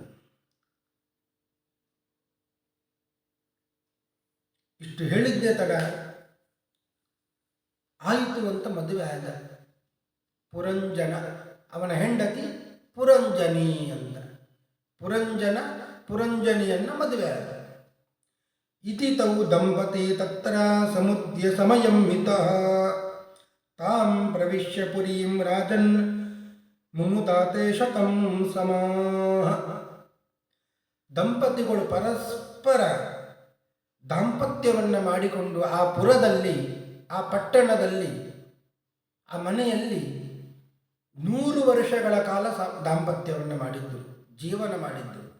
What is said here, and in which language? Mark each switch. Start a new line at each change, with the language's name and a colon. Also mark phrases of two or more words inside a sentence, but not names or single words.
Kannada: ಇಷ್ಟು ಹೇಳಿದ್ದೆ ತಡ ಆಯಿತು ಅಂತ ಮದುವೆ ಆದ. ಪುರಂಜನ, ಅವನ ಹೆಂಡತಿ ಪುರಂಜನಿ ಅಂತ. ಪುರಂಜನಿಯನ್ನು ಮದುವೆ ಆದ.
Sanskrit: ಇತಿ ತೌ ದಂಪತಿ ತತ್ರ ಸಮುದ್ಯ ಸಮಯಂ ಮಿತಃ ತಾಂ ಪ್ರವಿಶ್ಯ ಪುರೀಂ ರಾಜನ್ ಮುಮುದಾತೆ ಶತಂ ಸಮಾಹ.
Kannada: ದಂಪತಿಗಳು ಪರಸ್ಪರ ದಾಂಪತ್ಯವನ್ನು ಮಾಡಿಕೊಂಡು ಆ ಪುರದಲ್ಲಿ, ಆ ಪಟ್ಟಣದಲ್ಲಿ, ಆ ಮನೆಯಲ್ಲಿ 100 ವರ್ಷಗಳ ಕಾಲ ದಾಂಪತ್ಯವನ್ನು ಮಾಡಿದ್ದರು, ಜೀವನ ಮಾಡಿದ್ದರು.